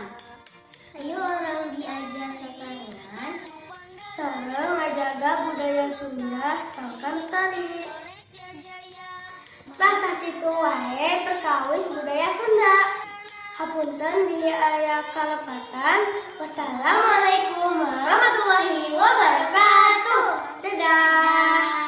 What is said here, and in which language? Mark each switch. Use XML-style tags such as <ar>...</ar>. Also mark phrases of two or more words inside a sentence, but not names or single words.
<su>Hayu orang diajar sopanan Sareng ngajaga budaya Sunda sangkan lestari. Lah sakitu wae perkawis budaya Sunda. Hapunten bila aya kalepatan.</su> <ar>Wassalamualaikum warahmatullahi wabarakatuh.</ar> <su>Dadah.</su>